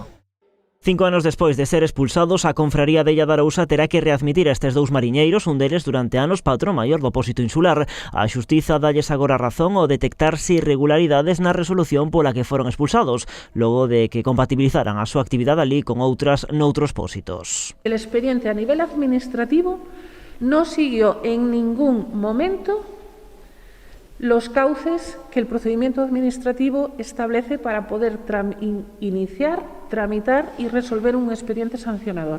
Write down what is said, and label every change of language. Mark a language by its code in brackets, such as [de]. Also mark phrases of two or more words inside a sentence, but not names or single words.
[gl] 5 anos despois de ser expulsados, a Confraría da Illa de Arousa terá que readmitir a estes 2 mariñeiros, un deles durante anos patrón maior do opósito insular. A Xustiza dalles agora razón ao detectarse irregularidades na resolución pola que foron expulsados, logo de que compatibilizaran a súa actividade ali con outras noutros pósitos. [es] El expediente a nivel administrativo no siguió en ningún momento los cauces que el procedimiento administrativo establece para poder iniciar, tramitar y resolver un expediente sancionador.